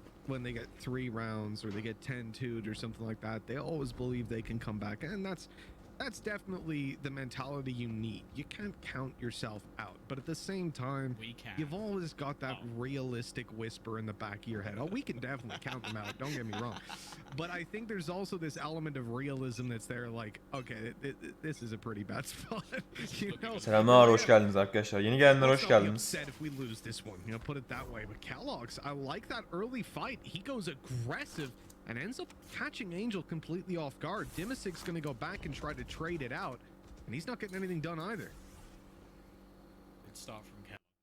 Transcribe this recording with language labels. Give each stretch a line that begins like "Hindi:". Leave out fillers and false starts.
English: When they get 3 rounds or they get 10-2'd or something like that, they always believe they can come back, and that's definitely the mentality you need. You can't count yourself out, but at the same time, you've always got that realistic whisper in the back of your head. Oh, we can definitely count them out, don't get me wrong. But I think there's also this element of realism that's there, like, okay, this is a pretty bad spot. You know?
Turkish: Selamlar, hoş geldiniz arkadaşlar. Yeni gelenler hoş geldiniz.
English: If we lose this one, you know, put it that way. But Kellogg's, I like that early fight. He goes aggressive and ends up catching Angel completely off guard. Dimisig's going to go back and try to trade it out, and he's not getting anything done either. Good start from Cal.